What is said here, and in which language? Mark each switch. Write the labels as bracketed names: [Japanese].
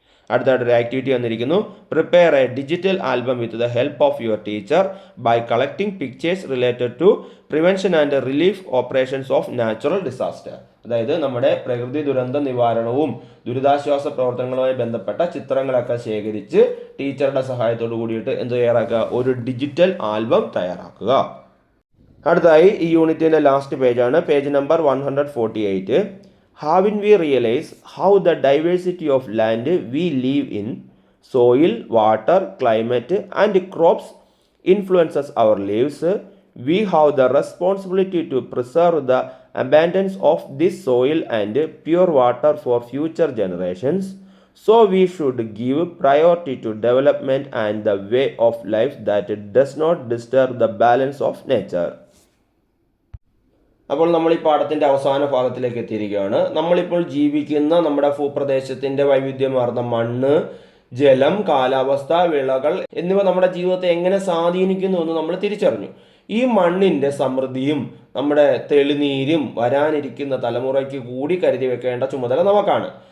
[Malayalam] അടുത്തായിട്ടൊരു activity വന്നിരിക്കുന്നു. [English] prepare a digital album with the help of your teacher by collecting pictures related to prevention and relief operations of natural disaster, [Malayalam] അതായത് നമ്മുടെ പ്രകൃതി ദുരന്ത നിവാരണവും ദുരിതാശ്വാസ പ്രവർത്തനങ്ങളുമായി ബന്ധപ്പെട്ട ചിത്രങ്ങളൊക്കെ ശേഖരിച്ച് ടീച്ചറുടെ സഹായത്തോടു കൂടിയിട്ട് എന്ത് തയ്യാറാക്കുക, ഒരു ഡിജിറ്റൽ ആൽബം തയ്യാറാക്കുക. അടുത്തായി ഈ യൂണിറ്റിൻ്റെ last പേജാണ്, page number 148. [English] Haven't we realized how the diversity of land we live in, soil, water, climate and crops influences our lives? We have the responsibility to preserve the abundance of this soil and pure water for future generations. So we should give priority to development and the way of life that does not disturb the balance of nature. [Malayalam] അപ്പോൾ നമ്മൾ ഈ പാഠത്തിൻ്റെ അവസാന ഭാഗത്തിലേക്ക് എത്തിയിരിക്കുകയാണ്. നമ്മളിപ്പോൾ ജീവിക്കുന്ന നമ്മുടെ ഭൂപ്രദേശത്തിൻ്റെ വൈവിധ്യമാർന്ന മണ്ണ്, ജലം, കാലാവസ്ഥ, വിളകൾ എന്നിവ നമ്മുടെ ജീവിതത്തെ എങ്ങനെ സ്വാധീനിക്കുന്നു എന്ന് നമ്മൾ തിരിച്ചറിഞ്ഞു. ഈ മണ്ണിൻ്റെ സമൃദ്ധിയും നമ്മുടെ തെളിനീരും വരാനിരിക്കുന്ന തലമുറയ്ക്ക് കൂടി കരുതി വെക്കേണ്ട ചുമതല നമുക്കാണ്.